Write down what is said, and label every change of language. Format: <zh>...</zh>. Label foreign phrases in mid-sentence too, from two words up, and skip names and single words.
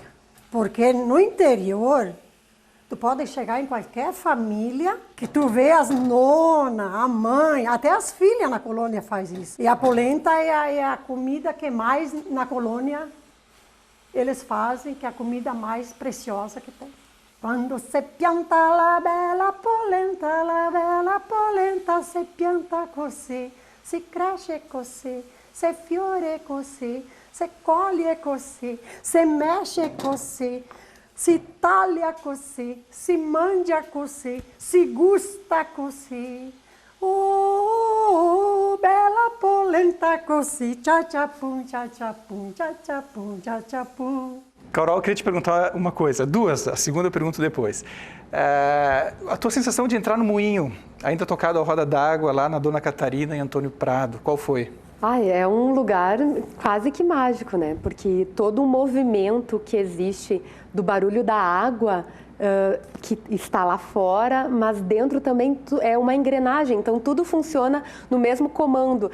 <pt>Porque no interior, tu pode chegar em qualquer família que tu vê as nonas, a mãe, até as filhas na colônia faz isso. E a polenta é a comida que mais na colônia eles fazem, que é a comida mais preciosa que tem.</pt> <vec>Quando se pianta la bella polenta, se pianta così, si cresce così, se fiore così, se colhe così, se mexe così, si taglia così, si mangia così, si gusta così. Bella polenta così, tcha-tcha-pum, tcha-tcha-pum, tcha-tcha-pum, tcha-tcha-pum.</vec> <pt>Carol, eu queria te perguntar uma coisa, duas, a segunda eu pergunto depois. A tua sensação de entrar no moinho, ainda tocado à roda d'água lá na Dona Catarina e Antônio Prado, qual foi? É um lugar quase que mágico, né? Porque todo o movimento que existe do barulho da água que está lá fora, mas dentro também é uma engrenagem, então tudo funciona no mesmo comando.</pt>